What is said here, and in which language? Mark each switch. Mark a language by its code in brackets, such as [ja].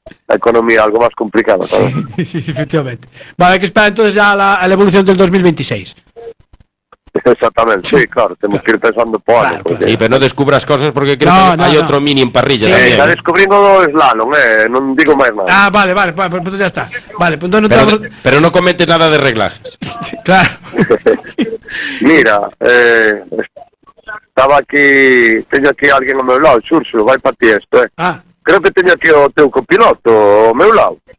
[es] La economía algo más complicada. Sí, efectivamente. Vale, hay que esperar entonces ya a la evolución del 2026. Exactamente, sí, claro, tenemos que ir pensando por año. Claro. Y pero no descubras cosas porque creo que hay otro Mini en parrilla también. Está descubriendo [gl] slalom, non digo máis nada. [es] Vale, pues ya está. Vale, pues no pero no comete nada de reglajes. Claro. [gl] Mira, estaba aquí, teño aquí alguén ao meu lado, Xurxo, vai para ti isto, Creo que teño aquí o teu copiloto ao meu lado.